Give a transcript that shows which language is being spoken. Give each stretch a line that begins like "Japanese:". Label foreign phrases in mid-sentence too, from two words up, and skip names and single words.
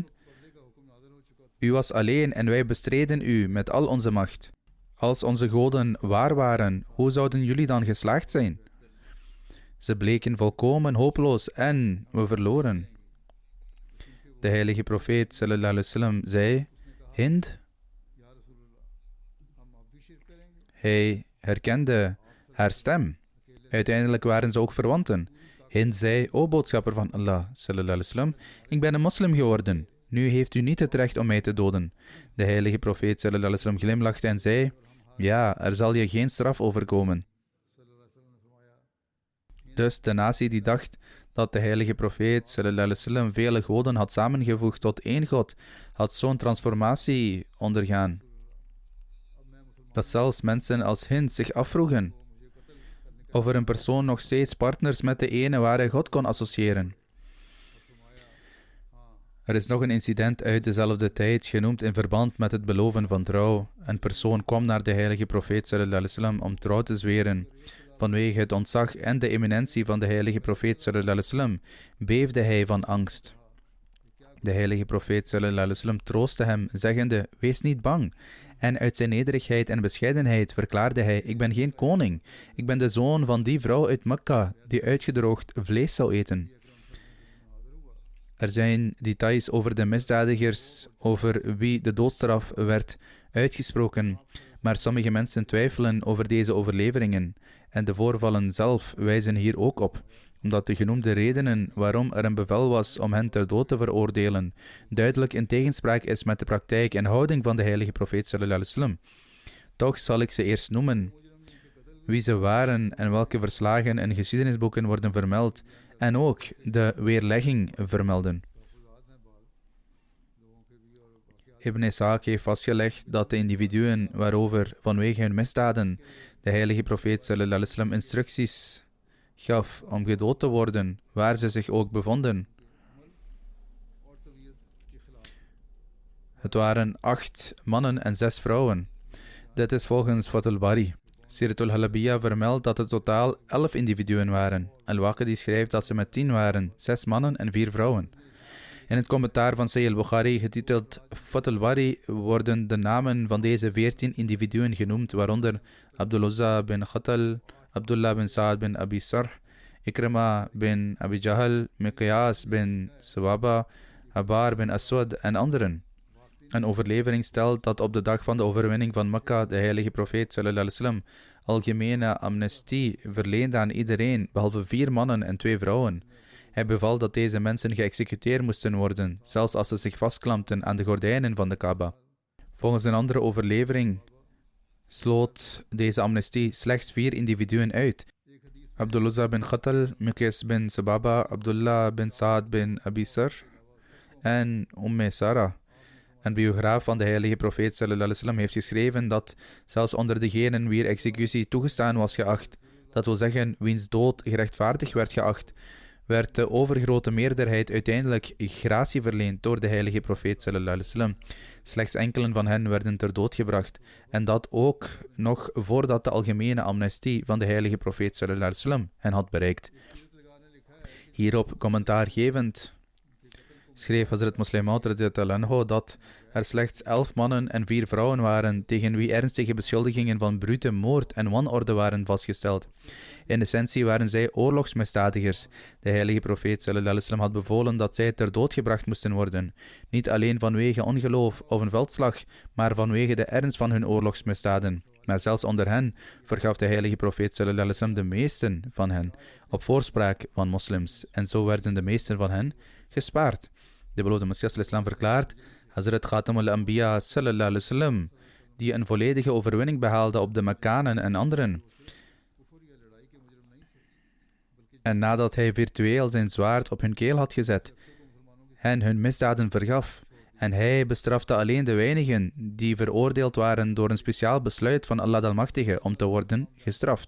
Dutch: U was alleen en wij bestreden u met al onze macht. Als onze goden waar waren, hoe zouden jullie dan geslaagd zijn? Ze bleken volkomen hopeloos en we verloren. De heilige profeet
Arabic: sallallahu alaihi wasallam
Dutch: zei, Hind. Hij herkende haar stem. Uiteindelijk waren ze ook verwanten. Hind zei, o boodschapper van Allah
Arabic: sallallahu alaihi wasallam,
Dutch: ik ben een moslim geworden. Nu heeft u niet het recht om mij te doden. De heilige profeet
Arabic: sallallahu alaihi wasallam
Dutch: glimlachte en zei, ja, er zal je geen straf overkomen. Dus de natie die dacht dat de heilige profeet
Arabic: sallallahu alaihi wasallam
Dutch: vele goden had samengevoegd tot één God, had zo'n transformatie ondergaan, dat zelfs mensen als Hind zich afvroegen of er een persoon nog steeds partners met de ene ware God kon associëren. Er is nog een incident uit dezelfde tijd, genoemd in verband met het beloven van trouw. Een persoon kwam naar de heilige profeet
Arabic: sallallahu alaihi wasallam
Dutch: om trouw te zweren. Vanwege het ontzag en de eminentie van de heilige profeet
Arabic: sallallahu alaihi wasallam
Dutch: beefde hij van angst. De heilige profeet
Arabic: sallallahu alaihi wasallam
Dutch: troostte hem, zeggende, wees niet bang. En uit zijn nederigheid en bescheidenheid verklaarde hij, ik ben geen koning. Ik ben de zoon van die vrouw uit Mekka die uitgedroogd vlees zou eten. Er zijn details over de misdadigers, over wie de doodstraf werd uitgesproken, maar sommige mensen twijfelen over deze overleveringen en de voorvallen zelf wijzen hier ook op. omdat de genoemde redenen waarom er een bevel was om hen ter dood te veroordelen, duidelijk in tegenspraak is met de praktijk en houding van de heilige profeet
Arabic: sallallahu alaihi wasallam.
Dutch: Toch zal ik ze eerst noemen, wie ze waren en welke verslagen in geschiedenisboeken worden vermeld, en ook de weerlegging vermelden. Ibn Ishaq heeft vastgelegd dat de individuen waarover vanwege hun misdaden de heilige profeet
Arabic: sallallahu alaihi wasallam
Dutch: instructies gaf om gedood te worden, waar ze zich ook bevonden. Het waren 8 mannen en 6 vrouwen. Dit is volgens Fath al-Bari. Siratul Halabiyya vermeldt dat het totaal 11 individuen waren. Al-Waqidi schrijft dat ze met 10 waren, 6 mannen en 4 vrouwen. In het commentaar van Sahih al-Bukhari, getiteld Fath al-Bari, worden de namen van deze 14 individuen genoemd, waaronder Abdul Uzza bin Khatal, Abdullah bin Sa'ad bin Abi Sarh, Ikrima bin Abi Jahl, Miqyas bin Subaba, Abar bin Aswad en anderen. Een overlevering stelt dat op de dag van de overwinning van Mekka de heilige profeet
Arabic: sallallahu alaihi wasallam
Dutch: algemene amnestie verleende aan iedereen, behalve 4 mannen en 2 vrouwen. Hij beval dat deze mensen geëxecuteerd moesten worden, zelfs als ze zich vastklampten aan de gordijnen van de Kaaba. Volgens een andere overlevering sloot deze amnestie slechts 4 individuen uit. Abdul Uzza bin Khatal, Miqyas bin Subaba, Abdullah bin Sa'ad bin Abi Sarh en Sarah. Een biograaf van de heilige profeet
Arabic: sallallahu alaihi wasallam
Dutch: heeft geschreven dat zelfs onder degenen wier executie toegestaan was geacht, dat wil zeggen wiens dood gerechtvaardig werd geacht, werd de overgrote meerderheid uiteindelijk gratie verleend door de heilige profeet
Arabic: sallallahu alaihi wasallam.
Dutch: Slechts enkelen van hen werden ter dood gebracht, en dat ook nog voordat de algemene amnestie van de heilige profeet
Arabic: sallallahu alaihi wasallam
Dutch: hen had bereikt. Hierop commentaar gevend schreef Hazrat Muslim Maud
Arabic: radhiyallahu anhu
Dutch: dat er slechts 11 mannen en 4 vrouwen waren tegen wie ernstige beschuldigingen van brute moord en wanorde waren vastgesteld. In essentie waren zij oorlogsmisdadigers. De heilige profeet
Arabic: sallallahu alaihi wasallam
Dutch: had bevolen dat zij ter dood gebracht moesten worden, niet alleen vanwege ongeloof of een veldslag, maar vanwege de ernst van hun oorlogsmisdaden. Maar zelfs onder hen vergaf de heilige profeet
Arabic: sallallahu alaihi wasallam
Dutch: de meesten van hen op voorspraak van moslims, en zo werden de meesten van hen gespaard. De beloofde Messias al-Islam verklaart, Hazrat Khatam al-Anbiya
Arabic: sallallahu alaihi wasallam,
Dutch: die een volledige overwinning behaalde op de Mekkanen en anderen. En nadat hij virtueel zijn zwaard op hun keel had gezet, hen hun misdaden vergaf, en hij bestrafte alleen de weinigen die veroordeeld waren door een speciaal besluit van Allah de Almachtige om te worden gestraft.